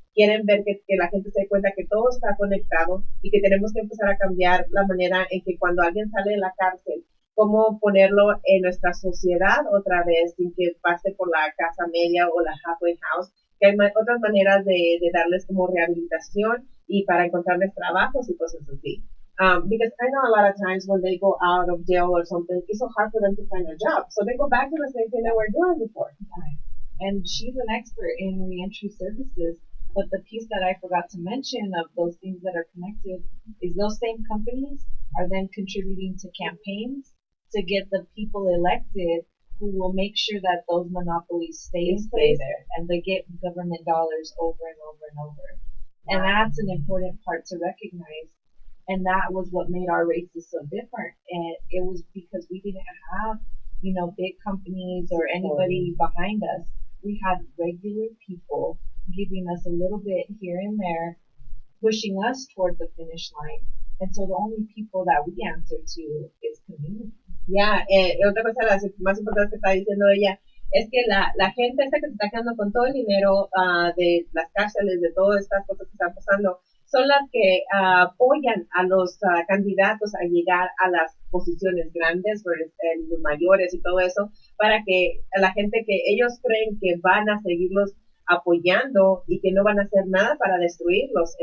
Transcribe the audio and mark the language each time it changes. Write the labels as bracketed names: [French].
[Spanish] quieren ver que la gente se dé cuenta que todo está conectado y que tenemos que empezar a cambiar la manera en que cuando alguien sale de la cárcel, cómo ponerlo en nuestra sociedad otra vez sin que pase por la casa media o la halfway house, que hay otras maneras de darles como rehabilitación y para encontrarles trabajos y cosas así. [English] Because I know a lot of times when they go out of jail or something, it's so hard for them to find a job. So they go back to the same thing they were doing before. Right. And she's an expert in reentry services. But the piece that I forgot to mention of those things that are connected is those same companies are then contributing to campaigns to get the people elected who will make sure that those monopolies stay there, and they get government dollars over and over and over. And that's an important part to recognize. And that was what made our races so different. And it was because we didn't have, big companies or anybody behind us. We had regular people giving us a little bit here and there, pushing us toward the finish line. And so the only people that we answer to is community. [Spanish] Ya, otra cosa más importante que está diciendo ella es que la gente esta que se está quedando con todo el dinero de las cárceles, de todas estas cosas que están pasando, son las que apoyan a los candidatos a llegar a las posiciones grandes, los mayores y todo eso, para que la gente que ellos creen que van a seguirlos apoyando y que no van a hacer nada para destruirlos.